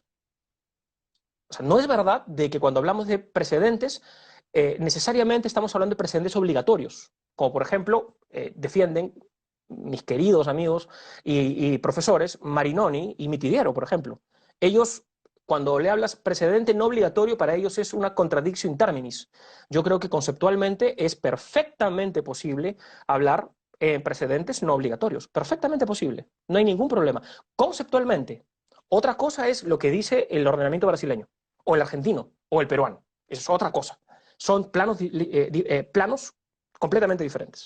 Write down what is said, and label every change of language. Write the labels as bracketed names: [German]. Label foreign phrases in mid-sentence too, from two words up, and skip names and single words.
[Spanish] O sea, no es verdad de que cuando hablamos de precedentes, necesariamente estamos hablando de precedentes obligatorios, como por ejemplo defienden mis queridos amigos y profesores Marinoni y Mitidiero, por ejemplo. Ellos, cuando le hablas precedente no obligatorio, para ellos es una [Latin] contradictio in terminis. [Spanish] Yo creo que conceptualmente es perfectamente posible hablar en precedentes no obligatorios. Perfectamente posible. No hay ningún problema. Conceptualmente. Otra cosa es lo que dice el ordenamiento brasileño, o el argentino, o el peruano. Eso es otra cosa. Son planos completamente diferentes.